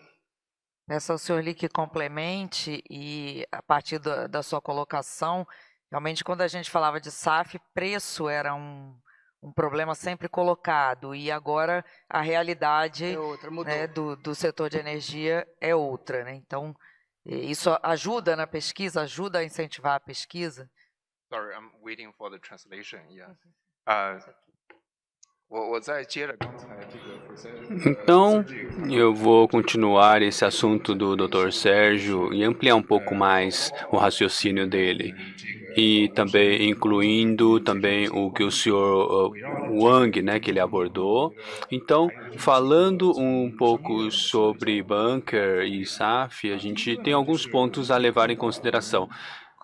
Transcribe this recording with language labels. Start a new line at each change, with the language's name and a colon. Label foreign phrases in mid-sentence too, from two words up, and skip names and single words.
Portuguese: Peço ao senhor Li que complemente e, a partir da sua colocação, realmente, quando a gente falava de SAF, preço era um problema sempre colocado, e agora a realidade né, do setor de energia é outra. Né? Então, isso ajuda na pesquisa, ajuda a incentivar a pesquisa?
English: Sorry, I'm waiting for the translation. Yeah.
Chinese: 我再接着刚才这个
Portuguese: Então, eu vou continuar esse assunto do Dr. Sérgio e ampliar um pouco mais o raciocínio dele. E também incluindo também o que o senhor Wang, né, que ele abordou. Então, falando um pouco sobre bunker e SAF, a gente tem alguns pontos a levar em consideração.